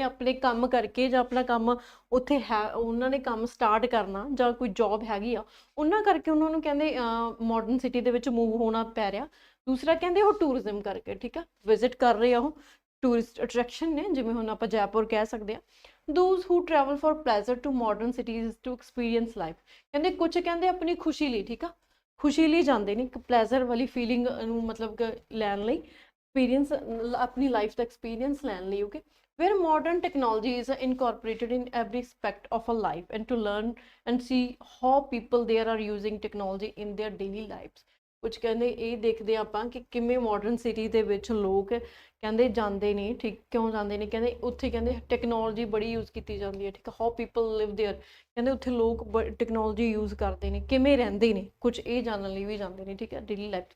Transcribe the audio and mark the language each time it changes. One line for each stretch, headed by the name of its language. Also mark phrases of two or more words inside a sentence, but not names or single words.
Punjabi: ਆਪਣੇ ਕੰਮ ਕਰਕੇ, ਜਾਂ ਆਪਣਾ ਕੰਮ ਉੱਥੇ ਹੈ ਉਹਨਾਂ ਨੇ ਕੰਮ ਸਟਾਰਟ ਕਰਨਾ, ਜਾਂ ਕੋਈ ਜੌਬ ਹੈਗੀ ਆ ਉਹਨਾਂ ਕਰਕੇ ਉਹਨਾਂ ਨੂੰ ਕਹਿੰਦੇ
English: modern city
Punjabi: ਦੇ ਵਿੱਚ ਮੂਵ ਹੋਣਾ ਪੈ ਰਿਹਾ। ਦੂਸਰਾ ਕਹਿੰਦੇ ਉਹ ਟੂਰਿਜ਼ਮ ਕਰਕੇ, ਠੀਕ ਆ, ਵਿਜ਼ਿਟ ਕਰ ਰਹੇ ਆ, ਉਹ
English: tourist attraction
Punjabi: ਨੇ, ਜਿਵੇਂ ਹੁਣ ਆਪਾਂ ਜੈਪੁਰ ਕਹਿ ਸਕਦੇ ਹਾਂ।
English: those who travel for pleasure to modern cities to experience life।
Punjabi: ਕਹਿੰਦੇ ਕੁਝ ਕਹਿੰਦੇ ਆਪਣੀ ਖੁਸ਼ੀ ਲਈ, ਠੀਕ ਆ, ਖੁਸ਼ੀ ਲਈ ਜਾਂਦੇ ਨੇ, ਇੱਕ ਪਲੇਜ਼ਰ ਵਾਲੀ ਫੀਲਿੰਗ ਨੂੰ ਮਤਲਬ ਲੈਣ ਲਈ, ਐਕਸਪੀਰੀਅੰਸ ਆਪਣੀ ਲਾਈਫ ਦਾ ਐਕਸਪੀਰੀਅੰਸ ਲੈਣ ਲਈ। ਓਕੇ,
English: where modern technology is incorporated in every aspect of a life and to learn and see how people there are using technology in their daily lives।
Punjabi: ਕੁਝ ਕਹਿੰਦੇ ਇਹ ਦੇਖਦੇ ਆਪਾਂ ਕਿ ਕਿਵੇਂ
English: modern city
Punjabi: ਦੇ ਵਿੱਚ ਲੋਕ ਕਹਿੰਦੇ ਜਾਂਦੇ ਨੇ, ਠੀਕ ਕਿਉਂ ਜਾਂਦੇ ਨੇ, ਕਹਿੰਦੇ ਉੱਥੇ ਕਹਿੰਦੇ ਟੈਕਨੋਲੋਜੀ ਬੜੀ ਯੂਜ਼ ਕੀਤੀ ਜਾਂਦੀ ਹੈ, ਠੀਕ ਹੈ,
English: how people live there,
Punjabi: ਕਹਿੰਦੇ ਉੱਥੇ ਲੋਕ
English: technology use
Punjabi: ਕਰਦੇ ਨੇ, ਕਿਵੇਂ ਰਹਿੰਦੇ ਨੇ, ਕੁਝ ਇਹ ਜਾਣਨ ਲਈ ਵੀ ਜਾਂਦੇ ਨੇ, ਠੀਕ ਹੈ,
English: daily life.